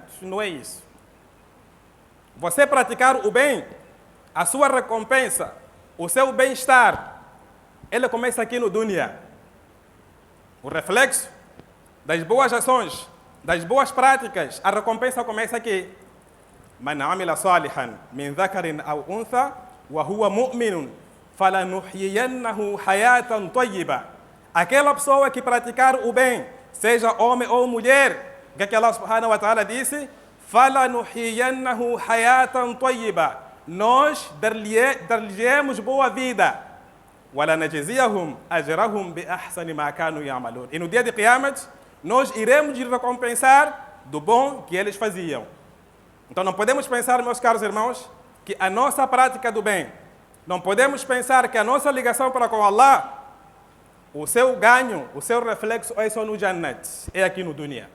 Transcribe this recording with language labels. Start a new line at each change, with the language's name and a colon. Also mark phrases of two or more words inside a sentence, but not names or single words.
Portuguese: Não é isso. Você praticar o bem, a sua recompensa, o seu bem-estar, ele começa aqui no dunya. O reflexo das boas ações, das boas práticas, a recompensa começa aqui.
Arabic: من عمل صالحا من ذكر أو أنثى وهو مؤمن فلنحيينه حياة طيبة.
Portuguese: Aquela pessoa que praticar o bem, seja homem ou mulher, o que Allah
Arabic: سبحانه وتعالى
Portuguese: disse?
Arabic: فلنحيينه حياة طيبة.
Portuguese: Nós dar-lhe-emos boa vida.
Arabic: وَلَنَجْزِيَهُمْ أَجْرَهُمْ بِأَحْسَنِ مَا كَانُوا يَعْمَلُونَ.
Portuguese: E no dia de Qiyamat, nós iremos lhes recompensar do bom que eles faziam. Então não podemos pensar, meus caros irmãos, que a nossa prática do bem, não podemos pensar que a nossa ligação para com Allah, o seu ganho, o seu reflexo é só no Jannat, é aqui no dunya.